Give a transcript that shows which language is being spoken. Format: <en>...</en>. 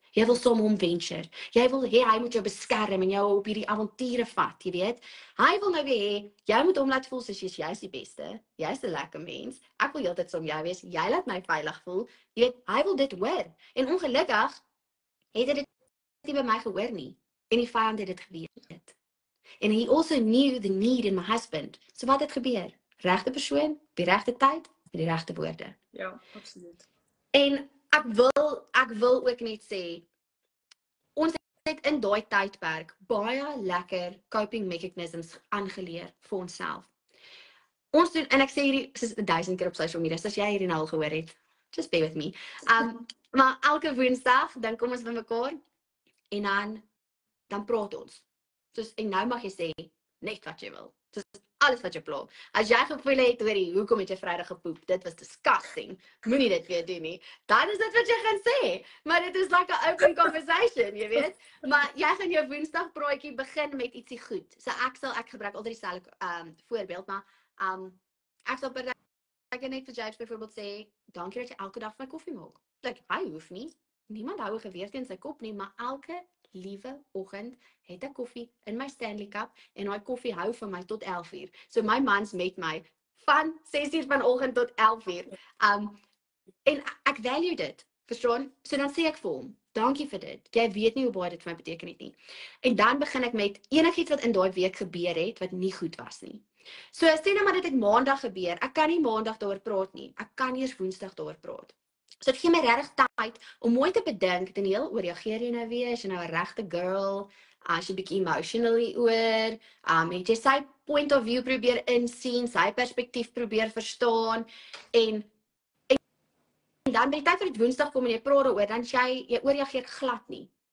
<af>Jy wil saam hom venture. Jy wil hê hy moet jou beskerm en jou op hierdie avonture vat, jy weet. Hy wil nou weer hê jy moet hom laat voel soos jy's die beste. Jy's 'n lekker mens. Ek wil heeltyd saam jou wees. Jy laat my veilig voel. Jy weet, hy wil dit hoor. En ongelukkig het hy dit nie by my gehoor nie. En die vyand het dit geweet.</af> <en>And he also knew the need in my husband.</en> <af>So wat het gebeur? Regte persoon, op die regte tyd, met die regte woorde. Ja, absoluut. En ek wil ook net sê, ons het in daai tydperk baie lekker coping mechanisms aangeleer vir onsself. Ons doen, en ek sê hierdie soos 1000 keer op social media, as jy hierdie nou al gehoor het,</af> <en>just bear with me.</en> <af>Maar elke Woensdag, dan kom ons by mekaar, en dan praat ons. En nou mag jy sê, net wat jy wil. Dis alles wat jy pla. As jy gevoel het, hoekom het jy Vrydag gepoep? Dit was disgusting. Moenie dit weer doen nie. Dan is dit wat jy gaan sê. Maar dit is like 'n open conversation, jy weet. Maar jy gaan jou Woensdag praatjie begin met ietsie goed. So ek gebruik altyd dieselfde voorbeeld, maar ek sal net vir James byvoorbeeld sê, dankie dat jy elke dag my koffie maak. Like, hy hoef nie. Niemand hou 'n geweer teen sy kop nie, maar elke liewe oggend het ek koffie in my Stanley Cup en daai koffie hou vir my tot 11:00. So my mans met my van 6:00 vanoggend tot 11:00. En ek value dit, verstaan? So dan sê ek vir hom, dankie vir dit. Jy weet nie hoe baie dit vir my beteken het nie. En dan begin ek met enigiets wat in daai week gebeur het wat nie goed was nie. So sê nou maar dit het Maandag gebeur. Ek kan nie Maandag daaroor praat nie. Ek kan eers Woensdag daaroor praat. So dit gee my regtig tyd om mooi te bedink, Daniel, hoe reageer jy nou weer, as jy nou 'n regte girl, as jy bietjie emotionally oor, het jy sy point of view probeer insien, sy perspektief probeer verstaan, en dan by die tyd vir die Woensdag kom en jy praat daaroor, dan jy ooreageer glad nie.</af>